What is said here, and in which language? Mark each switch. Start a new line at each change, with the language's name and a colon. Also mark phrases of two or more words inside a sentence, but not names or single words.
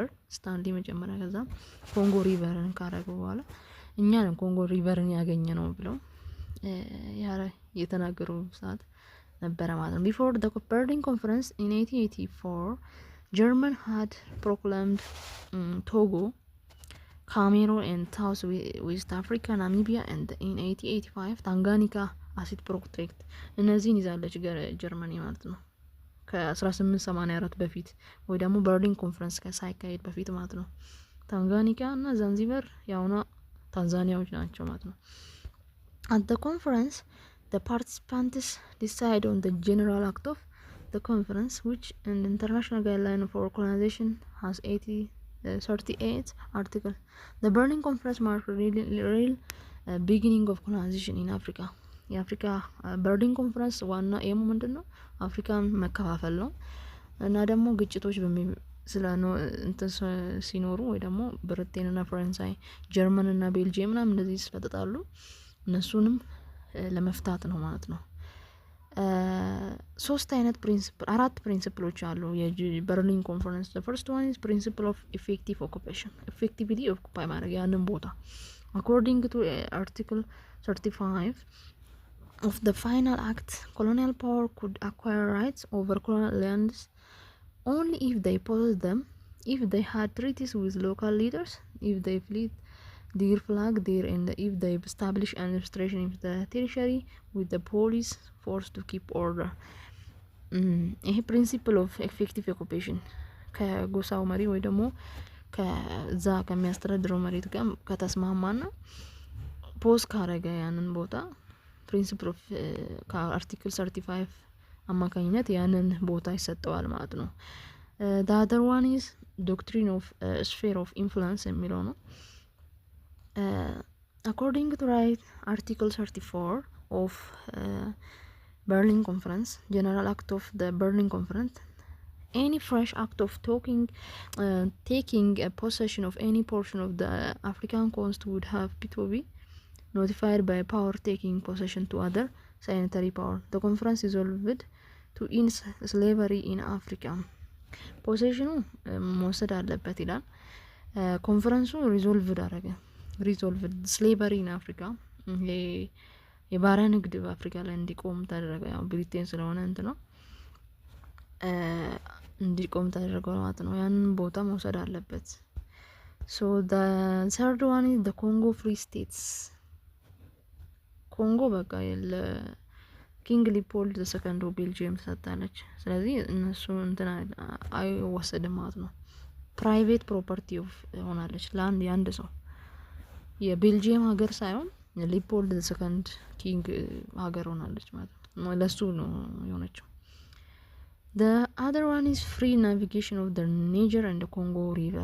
Amharic: ስታንሊ መጀመሪያ ከዛ ኮንጎ ሪቨርን ካረገ በኋላ እኛ ነን ኮንጎ ሪቨርን ያገኘ ነው ብለው የተናገሩ ሰዓት ነበረ ማለት ነው።
English: before the Berlin conference in 1884 German had proclaimed Togo, Cameroon and South West Africa, Namibia and in 1885 Tanganyika as its protectorate.
Amharic: እነዚህን ይዛለች ጀርመኒ ማለት ነው ከ1884 በፊት ወይ ደግሞ በርሊን ኮንፈረንስ ሳይካሄድ በፊት ማለት ነው። ታንጋኒካ እና ዛንዚባር ያውና ታንዛኒያዎች ናቸው ማለት ነው።
English: at the conference the participants decide on the general act of the conference which an international guideline for colonization has 38 articles. the Berlin conference marked real beginning of colonization in Africa.
Amharic: የአፍሪካ በርሊን ኮንፈረንስ ዋና ኤሙ ምንድነው? አፍሪካን መከፋፈል ነው እና ደግሞ ግጭቶች ሲኖሩ ወይ ደግሞ ብሪቴንና ፈረንሳይ፣ ጀርመንና ቤልጂየም ምናምን እንደዚህ ስለተጣሉ እነሱንም ለመፍታት ነው ማለት ነው። አራት ፕሪንሲፕሎች አሉ የበርሊን ኮንፈረንስ።
English: the first one is principle of effective occupation. effectively occupy
Amharic: ማድረግ ያንን ቦታ
English: according to article 35 of the final act, colonial power could acquire rights over colonial lands only if they possessed them, if they had treaties with local leaders, if they fleet their flag there, and if they establish administration of the territory with the police force to keep order.
Amharic: ይሄ
English: principle of effective occupation
Amharic: ከጎሳው መሪ ወይ ደግሞ ከዛ ከሚያስተዳድረው መሬት ጋር ከተስማማና ፖዝ ካረገ ያንን ቦታ
English: principle of
Amharic: ከአርቲክል 35 አማካኝነት ያንን ቦታ ይሰጠዋል ማለት ነው።
English: the other one is doctrine of sphere of influence
Amharic: የሚለው ነው።
English: according to right article 34 of Berlin conference, general act of the Berlin conference, any fresh act of taking a possession of any portion of the African coast would have to be notified by power taking possession to other signatory power. The conference resolved to end slavery in Africa.
Amharic: possession መውሰድ አለበት ይላል ኮንፈረንሱ።
English: resolved slavery in Africa
Amharic: የባሪያ ንግድ በአፍሪካ ላይ እንዲቆም ተደረገ። ያው ብሪቴን ስለሆነ ነው እንዲቆም ተደረገ ማለት ነው። ያንን ቦታ መውሰድ አለበት።
English: so the third one is the Congo Free States.
Amharic: ኮንጎ በቃ ኪንግ ሊፖልድ ዘሰከንድ ቤልጂየም ተሰጣለች። ስለዚህ እነሱ አይወሰድም ማለት ነው።
English: private property
Amharic: ሆናለች ለአንድ ያንድ ሰው የቤልጂየም ሀገር ሳይሆን ሊፖልድ ዘሰከንድ ኪንግ ሀገር ሆናለች ማለት ነው። ለሱ ነው የሆነችው።
English: the other one is free navigation of the Niger and the Congo river.